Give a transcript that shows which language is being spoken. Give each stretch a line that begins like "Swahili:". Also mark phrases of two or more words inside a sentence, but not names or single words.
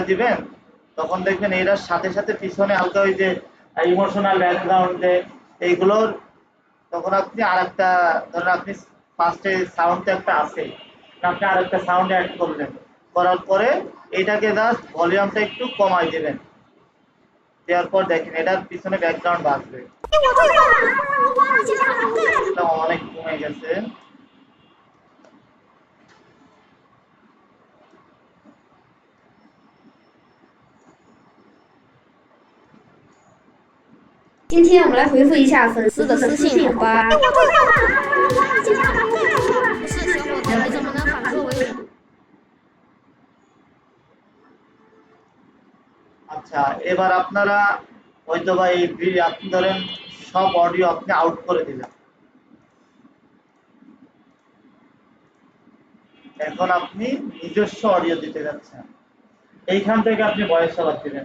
Bangla: দিবেন তখন দেখবেন এটার সাথে সাথে পিছনে হালকা ওই যে
English: emotional background
Bangla: এইগুলোর, তখন আপনি আরেকটা ধরেন আপনি ফার্স্টে সাউন্ডটা একটা আছে, আপনি আরেকটা
English: sound add
Bangla: করলেন, করার পরে এইটাকে
English: just volume
Bangla: একটু কমায় দিবেন, দেওয়ার পর দেখেন এটার পিছনে ব্যাকগ্রাউন্ড বাজবে, অনেক কমে গেছে।
Chinese: 今天我们来回复一下粉丝的私信，好吧？不是小伙子，你怎么能反客为主？
Bangla: আচ্ছা, এবার আপনারা হয়তো বা এই আপনি ধরেন সব অডিও আপনি আউট করে দিলেন, এখন আপনি নিজস্ব অডিও দিতে যাচ্ছেন, এইখান থেকে আপনি
English: voice over
Bangla: দিবেন।